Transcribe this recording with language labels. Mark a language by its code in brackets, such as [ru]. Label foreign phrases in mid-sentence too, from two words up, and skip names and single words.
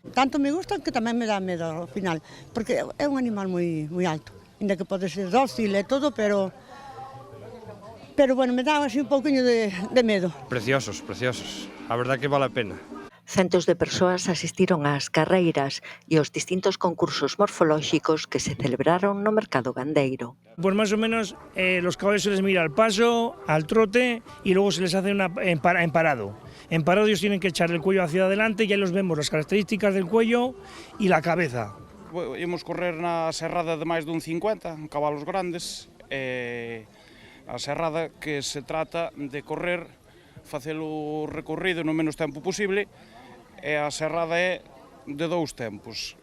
[gl] Tanto me gustan que tamén me dá medo ao final, porque é un animal moi alto, ainda que pode ser dócil e todo, pero bueno, me dá así un pouquiño de medo. Preciosos, preciosos. A verdad que vale a pena. Centos de persoas asistiron ás carreiras e aos distintos concursos morfolóxicos que se celebraron no mercado gandeiro. [es] Pues más o menos los caballos se les mira al paso, al trote y luego se les hace en parado. En parado ellos tienen que echar el cuello hacia adelante y ahí los vemos, las características del cuello y la cabeza. [gl] Imos correr na serrada de máis dun 50, cabalos grandes. A serrada que se trata de correr, facelo recorrido no menos tempo posible, e a serrada é de 2 tempos.